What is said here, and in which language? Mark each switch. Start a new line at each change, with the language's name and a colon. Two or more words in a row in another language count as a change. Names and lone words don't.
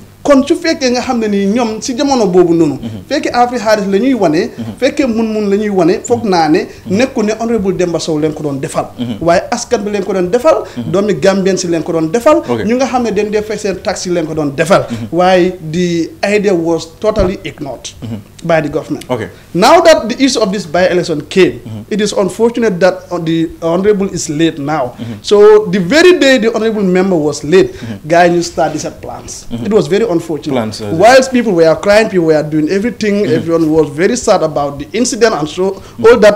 Wolof: kon su fekkee nga xam ne nii ñoom si jamono boobu noonu fekkee Afri xaalis la ñuy wane fekkee mun la ñuy wane foog naa ne nekku ne honorable Demba Sow leen ko doon defal waaye askan bi leen ko doon defal doomi Gambien si leen ko doon defal ñu nga xam ne dañ dee fay seen taxi leen ko doon defal waaye
English: the idea was totally ignored by the government. Now that the issue of this by-election came, it is unfortunate that the honorable is late now. So the very day the honorable member was late, guy new started his plans. It was very unfortunate. Whilst people were crying, people were doing everything, everyone was very sad about the incident and so all that.